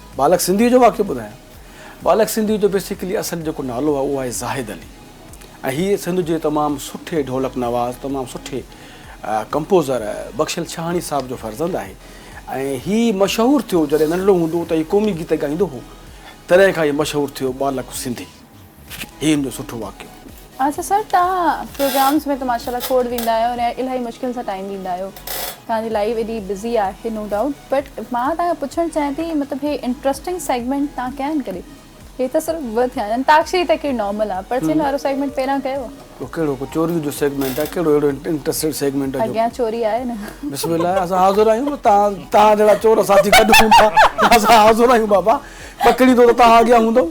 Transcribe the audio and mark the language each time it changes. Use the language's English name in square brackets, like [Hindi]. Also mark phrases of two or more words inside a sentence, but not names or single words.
[Sindhi] बालक सिंधी जो वाक़ियो ॿुधायां। बालक सिंधी जो बेसिकली असल जेको नालो आहे उहो आहे ज़ाहिद अली ऐं हीअ सिंध जे तमामु सुठे ढोलक नवाज़ तमामु सुठे कंपोज़र बख़्शल छहाणी साहब जो फर्ज़ंद आहे ऐं हीअ मशहूरु थियो जॾहिं नंढड़ो हूंदो त हीअ क़ौमी गीत ॻाईंदो हो तॾहिं खां हीअ मशहूरु थियो बालक सिंधी। हीअ हिन जो सुठो वाक़ियो। अच्छा सर तव्हां प्रोग्राम्स में त माशाल्लाह खोड़ वेंदा आहियो ऐं इलाही मुश्किल सां टाइम ॾींदा आहियो। तव्हांजी लाइफ एॾी बिज़ी आहे [English] no doubt but [Sindhi] मां तव्हांखां पुछणु चाहियां थी मतिलबु हे [English] interesting segment [Sindhi] तव्हां कया आहिनि कॾहिं? हे त सिर्फ़ु ॿ थिया आहिनि अंताक्षरी त कहिड़ी नॉर्मल आहे पर्चिन वारो सेगमेंट पहिरियां कयो पोइ कहिड़ो को चोरी जो सेगमेंट आहे कहिड़ो अहिड़ो [English] interested segment [Sindhi] आहे अॻियां चोरी आहे न। बिस्मिल्लाह असां हाज़ुर आहियूं तव्हां जहिड़ा चोर साथी गॾु हूंदा असां हाज़ुर आहियूं बाबा पकड़ी थो त तव्हां अॻियां हूंदव।